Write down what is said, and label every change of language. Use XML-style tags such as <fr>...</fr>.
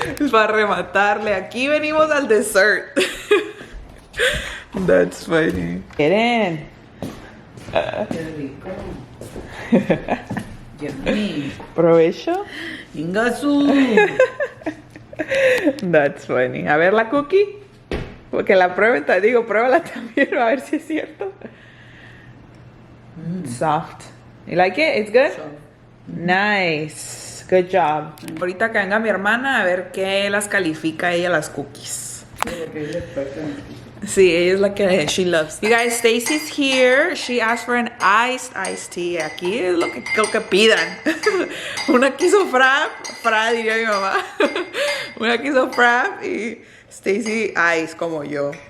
<es>Para rematarle. Aquí venimos al dessert.</es> <en>That's funny.</en> <es>Miren. Qué rico.</es> <en>Yummy.</en> <es>¿Provecho? Ingasu.</es> <en>That's funny.</en> <es>A ver la cookie. Porque la prueben, te digo, pruébala también a ver si es cierto.</es> <en>Soft. You like it? It's good? So, Nice. Good job.</en> <es>Ahorita que venga mi hermana a ver qué las califica ella las cookies. porque es experta en esto. Sí, ella es la que</es> <en>she loves. You guys, Stacy's here. She asked for an iced tea.</en> <es>Aquí es lo que pidan. Una quiso frap diría mi mamá. Una quiso frap y Stacy ice como yo.</es>